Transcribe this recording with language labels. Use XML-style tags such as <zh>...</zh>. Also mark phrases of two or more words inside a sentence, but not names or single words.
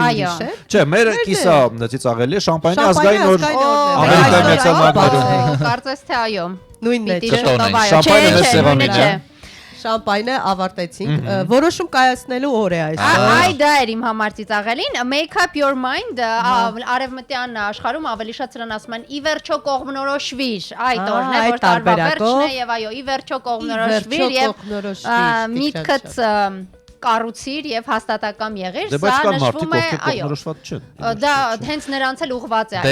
<hy>Այո։ ուրիշ է։ Չէ, մեր կիսա ծիծաղելի է շամպայնի ազգային օր։ Ամերիկայի Միացյալ Նահանգներում։ Կարծես թե այո։ Նույնն է։ Պիտի չէ։ Կտոնենք, շամպայնը մեզ Չէ, սեղանին չէ։ Շամպայնը ավարտեցինք։ Որոշում կայացնելու օր է այսօր։ Այ դա էր իմ համար ծիծաղելին,</hy> <en>make up your mind,</en> <hy>արևմտյան աշխարհում ավելի շատ սրան ասում են ի վերջո կողմնորոշվիր, այդ օրն է, այդ որ տարվա տարբերակով։ վերջն է եւ այո, ի վերջո կողմնորոշվիր եւ միտքդ կառուցիր եւ հաստատակամ եղիր, Դե սա բայց կան մարդիկ, նշվում է, ովքեր այո։ կողմնորոշված չեն։ Դա հենց նրանց էլ ուղված է</hy>